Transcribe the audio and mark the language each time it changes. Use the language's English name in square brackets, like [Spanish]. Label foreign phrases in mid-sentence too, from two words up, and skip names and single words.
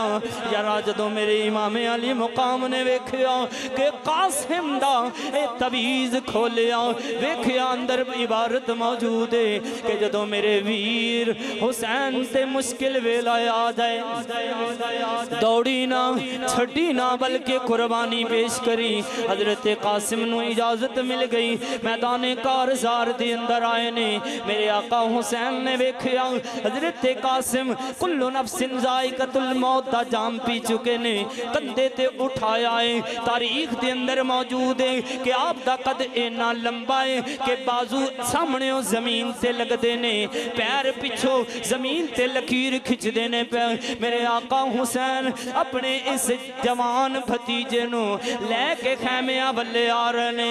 [Punjabi] یار جدوں میرے امامے علی مقام نے ویکھیا کہ قاسم دا اے تعویذ کھولیا ویکھیا اندر عبارت موجود ہے کہ جدوں میرے ویر حسین تے مشکل ویلا آ جائے دوڑی نہ چھڈی نہ بلکہ قربانی پیش کری. حضرت قاسم نوں اجازت مل گئی، میدان کارزار دے اندر آئے نے. میرے آقا حسین نے ویکھیا حضرت قاسم [Arabic] كل نفس ذائقة الموت [Punjabi] دا جام پی چکے نے، کندھے تے اٹھایا ہے. تاریخ دے اندر موجود ہے کہ آپ دا قد انا لمبا ہے کہ بازو سامنے زمین سے لگتے نے، پیر پچھو زمین تے لکیر کھنچتے نے. میرے آقا حسین اپنے اس جوان بھتیجے نوں لے کے خیمیا بلے آ رہے نے.